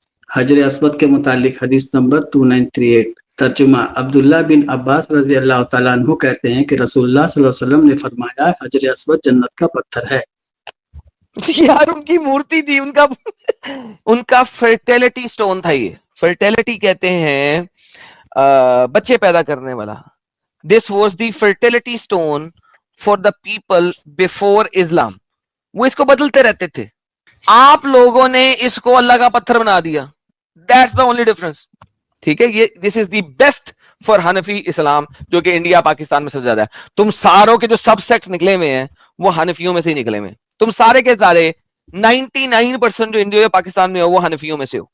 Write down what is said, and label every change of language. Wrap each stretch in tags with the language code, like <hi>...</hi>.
<ur>حجر اسود کے متعلق حدیث نمبر 2938 ترجمہ عبداللہ بن عباس رضی اللہ تعالیٰ عنہ کہتے ہیں کہ رسول اللہ صلی اللہ علیہ وسلم نے فرمایا حجر اسود جنت کا پتھر ہے. یار ان کی مورتی تھی, ان کا فرٹیلٹی سٹون تھا. یہ فرٹیلٹی کہتے ہیں بچے پیدا کرنے والا.</ur> <en>This was the fertility stone for the people before Islam.</en> <ur>وہ اس کو بدلتے رہتے تھے. آپ لوگوں نے اس کو اللہ کا پتھر بنا دیا.</ur> <en>That's the only difference.</en> <ur>ٹھیک ہے, یہ</ur> <en>this is the best for</en> <ur>حنفی اسلام جو کہ انڈیا پاکستان میں سب سے زیادہ ہے. تم ساروں کے جو سب سیکٹ نکلے ہوئے ہیں وہ حنفیوں میں سے ہی نکلے ہوئے ہیں. تم سارے کے سارے 99% جو انڈیا پاکستان میں ہو وہ حنفیوں میں سے ہو.</ur>